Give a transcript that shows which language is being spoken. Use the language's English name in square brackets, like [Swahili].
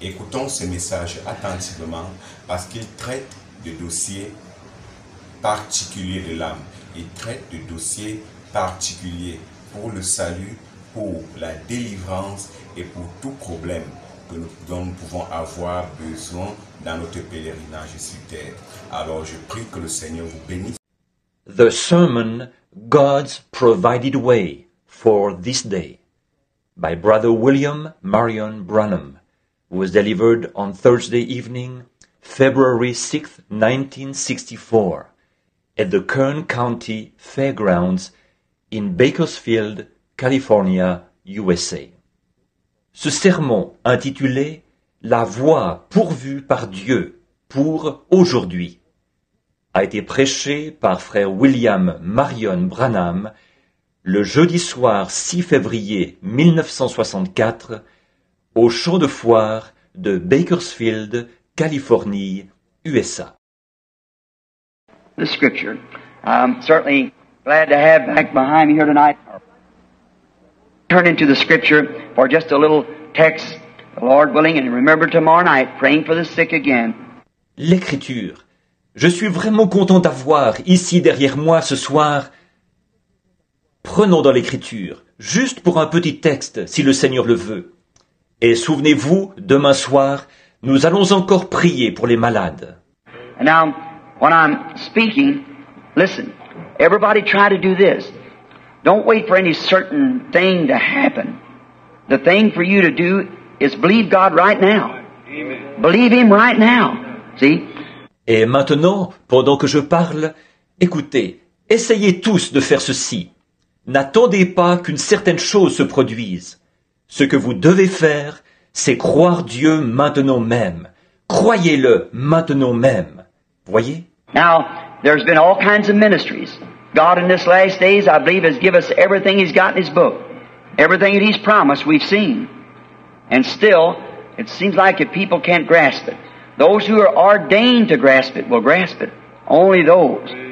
[French] Écoutons ce message attentivement parce qu'il traite de dossiers particuliers de l'âme. Il traite de dossiers particuliers pour le salut, pour la délivrance et pour tout problème dont nous pouvons avoir besoin dans notre pèlerinage sur terre. Alors je prie que le Seigneur vous bénisse. [English] The sermon God's Provided Way for This Day by Brother William Marion Branham was delivered on Thursday evening, February 6, 1964, at the Kern County Fairgrounds in Bakersfield, California, USA. [French] Ce sermon intitulé « La voie pourvue par Dieu pour aujourd'hui » a été prêché par frère William Marion Branham le jeudi soir 6 février 1964 au champ de foire de Bakersfield, Californie, USA. [English] The scripture. I'm certainly glad to have back behind me here tonight. Turn into the scripture for just a little text, the Lord willing, and remember tomorrow night praying for the sick again. [French] L'écriture. Je suis vraiment content d'avoir ici derrière moi ce soir. Prenons dans l'écriture, juste pour un petit texte, si le Seigneur le veut. Et souvenez-vous, demain soir, nous allons encore prier pour les malades. [English] And now, when I'm speaking, listen, everybody try to do this. Don't wait for any certain thing to happen. The thing for you to do is believe God right now. Amen. Believe Him right now. See? [French] Et maintenant, pendant que je parle, écoutez, essayez tous de faire ceci. N'attendez pas qu'une certaine chose se produise. Ce que vous devez faire, c'est croire Dieu maintenant même. Croyez-le maintenant même. Voyez? [English] Now, there's been all kinds of ministries. God in this last days, I believe, has given us everything He's got in His book. Everything that He's promised, we've seen. And still, it seems like if people can't grasp it, those who are ordained to grasp it will grasp it. Only those.